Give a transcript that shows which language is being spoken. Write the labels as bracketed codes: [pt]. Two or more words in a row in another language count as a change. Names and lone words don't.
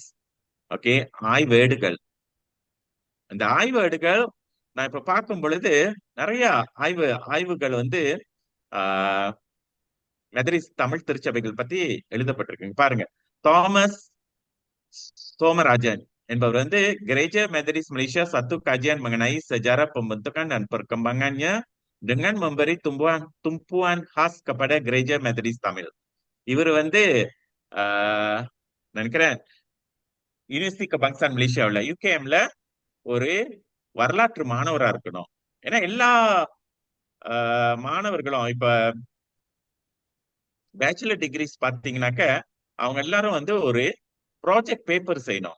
[ta] ஓகே, ஆய்வேடுகள். இந்த ஆய்வேடுகள் நான் இப்ப பார்க்கும் பொழுது நிறைய ஆய்வுகள் வந்து மெதரிஸ் தமிழ் திருச்சபைகள் பத்தி எழுதப்பட்டிருக்குங்க. பாருங்க, தாமஸ் சோமராஜன் என்பவர் வந்து [ms] Gereja Methodis Malaysia satu kajian mengenai sejarah pembentukan dan perkembangannya dengan memberi tumpuan khas kepada Gereja Methodis Tamil. [ta] இவர் வந்து நினைக்கிறேன் யூனிவர்சிட்டி கபாங்சான் மலேசியாவில் யூகேஎம்ல ஒரு வரலாற்று மாணவரா இருக்கணும். ஏன்னா எல்லா மாணவர்களும் இப்ப [en] bachelor degrees [ta] பார்த்தீங்கன்னாக்க அவங்க எல்லாரும் வந்து ஒரு [en] project paper [ta] செய்யணும்.